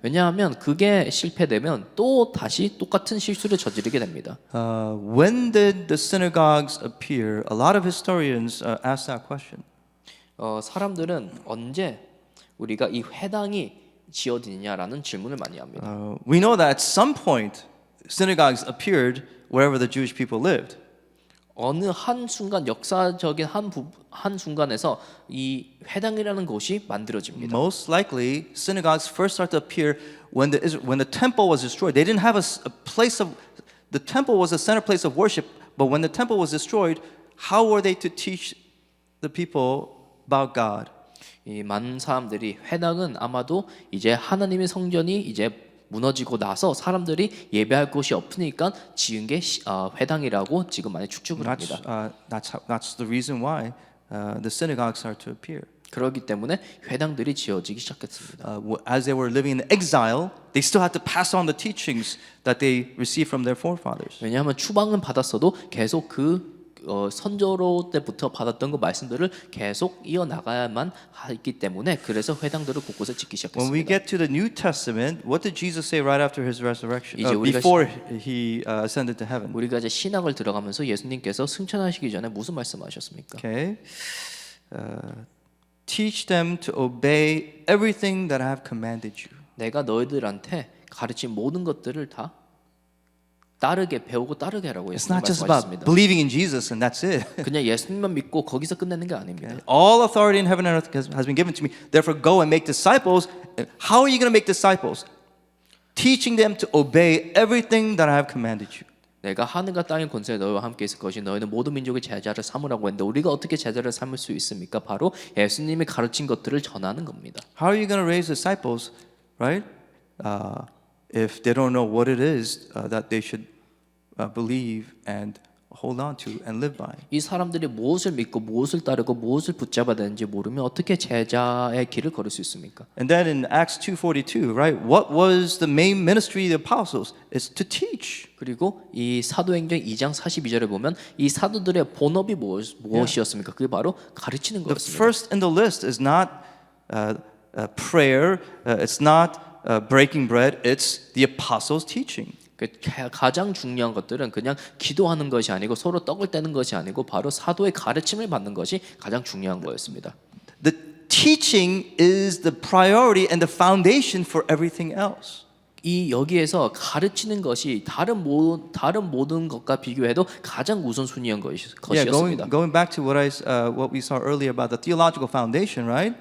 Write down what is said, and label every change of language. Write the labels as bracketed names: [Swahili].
[Korean] 왜냐하면 그게 실패되면 또 다시 똑같은 실수를 저지르게 됩니다. [English] When did the synagogues appear? A lot of historians ask that question. [Korean] 사람들은 언제 우리가 이 회당이 지어지느냐라는 질문을 많이 합니다. [English] We know that at some point, synagogues appeared wherever the Jewish people lived. [Korean] 어느 한 순간 역사적인 한 순간에서 이 회당이라는 곳이 만들어집니다. [English] Most likely, synagogues first start to appear when the temple was destroyed. They didn't have a place of the temple was a center place of worship, but when the temple was destroyed, how were they to teach the people about God? [Korean] 이 많은 사람들이 회당은 아마도 이제 하나님의 성전이 이제 무너지고 나서 사람들이 예배할 곳이 없으니까 지은 게 회당이라고 지금 많이 추측을 합니다. [English] That's the reason why the synagogues start to appear. [Korean] 그렇기 때문에 회당들이 지어지기 시작했습니다. [English] As they were living in exile, they still had to pass on the teachings that they received from their forefathers. [Korean] 왜냐하면 추방은 받았어도 계속 그 선조로 때부터 받았던 그 말씀들을 계속 이어나가야만 했기 때문에 그래서 회당들을 곳곳에 짓기 [English] When we [Korean] 시작했습니다. [English] get to the New Testament, what did Jesus say right after his resurrection? [Korean] 이제 우리가 [English] Before he ascended to heaven. [Korean] 우리가 이제 신학을 들어가면서 예수님께서 승천하시기 전에 무슨 말씀하셨습니까? [English] Okay. Teach them to obey everything that I have commanded you. [Korean] 내가 너희들한테 가르친 모든 것들을 다 따르게 배우고 따르게 하라고 [English] It's [Korean] 예수님 [English] not just about [Korean] 말씀하셨습니다. [English] believing in Jesus and that's it. [Korean] 그냥 예수님만 믿고 거기서 끝내는 게 아닙니다. [English] All authority in heaven and earth has been given to me. Therefore, go and make disciples. How are you going to make disciples? Teaching them to obey everything that I have commanded you. [Korean] 내가 하늘과 땅의 권세에 너희와 함께 있을 것이 너희는 모든 민족의 제자를 삼으라고 했는데 우리가 어떻게 제자를 삼을 수 있습니까? 바로 예수님이 가르친 것들을 전하는 겁니다. [English] How are you going to raise disciples, right? If they don't know what it is that they should believe and hold on to and live by. [Korean] 이 사람들이 무엇을 믿고 무엇을 따르고 무엇을 붙잡아야 되는지 모르면 어떻게 제자의 길을 걸을 수 있습니까? [English] And then in Acts 2:42, right? What was the main ministry of the apostles? It's to teach. [Korean] 그리고 이 사도행전 2장 42절에 보면 이 사도들의 본업이 무엇이었습니까? 그게 바로 가르치는 [English] The [Korean] 거였습니다. [English] first in the list is not prayer. It's not breaking bread. It's the apostles' teaching. [Korean] 가장 중요한 것들은 그냥 기도하는 것이 아니고 서로 떡을 떼는 것이 아니고 바로 사도의 가르침을 받는 것이 가장 중요한 거였습니다. [English] The teaching is the priority and the foundation for everything else. [Korean] 이 여기에서 가르치는 것이 다른 모든 것과 비교해도 가장 우선순위한 [English] Yeah, [Korean] 것이었습니다. [English] going back to what we saw earlier about the theological foundation, right?